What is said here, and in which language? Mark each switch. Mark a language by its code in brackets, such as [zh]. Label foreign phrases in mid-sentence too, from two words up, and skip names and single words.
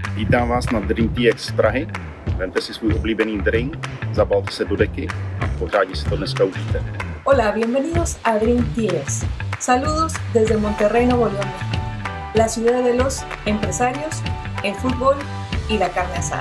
[cs] Vítám vás na Dream TX z Prahy. Vemte si svůj oblíbený drink, zabalte se do deky a pořádně si to dneska užijte. [es] Hola, bienvenidos a Dream TX. Saludos desde Monterrey, Nuevo León, México, la ciudad de los empresarios, el fútbol y la carne asada.